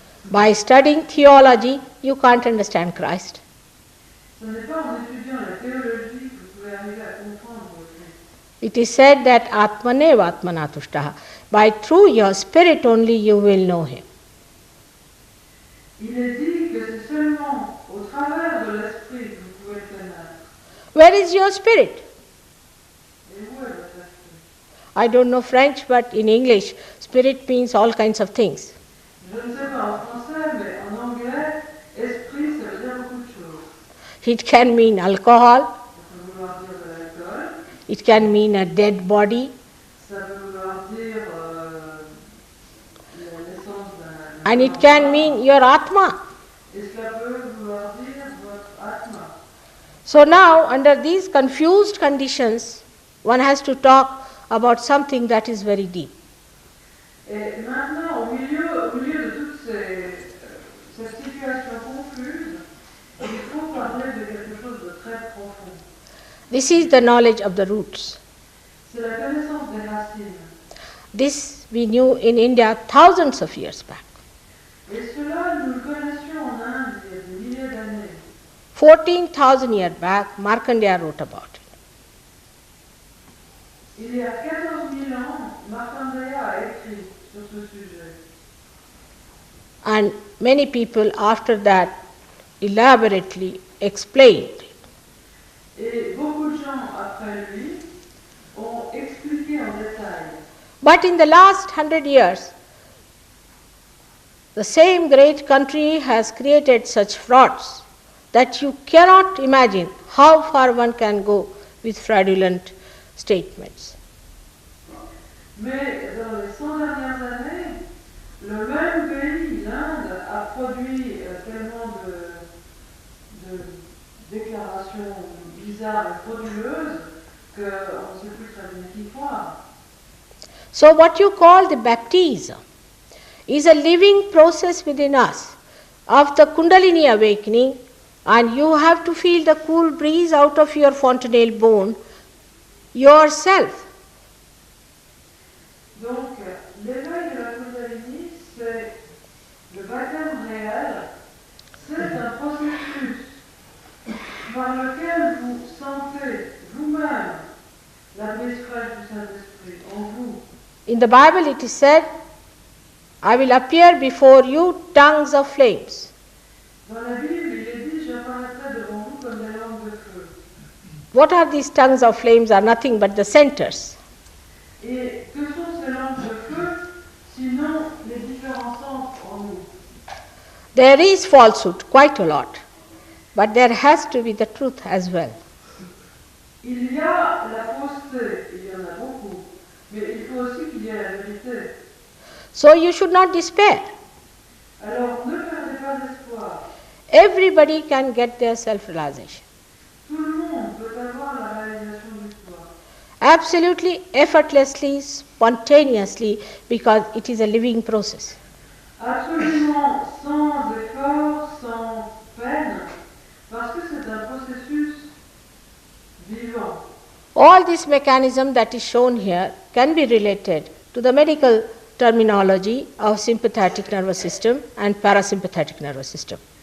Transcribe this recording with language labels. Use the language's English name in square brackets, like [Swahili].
[English] By studying theology, you can't understand Christ. [French] Ce n'est pas en étudiant la théologie que vous pouvez arriver à comprendre le Christ. [English] It is said that [Sanskrit] Atmaneva Atmanatushtaha. [English] By through your spirit only you will know him. [French] Il est dit que c'est seulement au travers de l'esprit que vous pouvez le connaître. [English] Where is your spirit? [French] Et où est votre esprit? [English] I don't know French, but in English, spirit means all kinds of things. [French] Je ne sais pas en français, mais en anglais, esprit, ça veut dire beaucoup de choses. [English] It can mean alcohol, [French] Ça peut vouloir dire de l'alcool, [English] it can mean a dead body, [French] ça peut vouloir dire la naissance d'un [English] and it can mean your Atma. [French] et cela peut vouloir dire votre atma. [English] So now, under these confused conditions, one has to talk about something that is very deep. [French] Et maintenant, au milieu de toute cette situation confuse, il faut parler de quelque chose de très profond. [English] This is the knowledge of the roots. [French] C'est la connaissance des racines. [English] This we knew in India thousands of years back. [French] Et cela, nous le connaissions en Inde il y a des milliers d'années. [English] 14,000 years back, Markandeya wrote about it. [French] Il y a 14 000 ans, Markandeya a écrit sur ce sujet. [English] And many people after that elaborately explained. [French] Et beaucoup de gens après lui ont expliqué en détail. [English] But in the last 100 years, the same great country has created such frauds that you cannot imagine how far one can go with fraudulent statements. [French] Mais dans les 100 dernières années, le même pays, l'Inde, a produit tellement de déclarations bizarres et frauduleuses qu'on ne sait plus très bien qui croire. [English] So what you call the baptism is a living process within us of the Kundalini awakening, and you have to feel the cool breeze out of your fontanelle bone yourself. [French] Donc, l'éveil de la Kundalini, c'est le baptême réel, c'est un processus par lequel vous sentez vous-même la brise fraîche du Saint-Esprit en vous. [English] In the Bible it is said, I will appear before you tongues of flames. [French] Dans la Bible, il est dit, j'apparaîtrai devant vous comme des langues de feu. [English] What are these tongues of flames? Are nothing but the centers. [French] Et que sont ces lampes de feu, sinon les différents sens en nous? [English] There is falsehood, quite a lot, but there has to be the truth as well. [French] Il y a la fausseté, il y en a beaucoup, mais il faut aussi qu'il y ait la vérité. [English] So you should not despair. [French] Alors ne perdez pas d'espoir. [English] Everybody can get their self-realization. [French] Tout le monde peut avoir la réalisation du soi. [English] Absolutely, effortlessly, spontaneously, because it is a living process. [French] Absolument sans effort, sans peine, parce que c'est un processus vivant. [English] All this mechanism that is shown here can be related to the medical terminology of sympathetic nervous system and parasympathetic nervous system.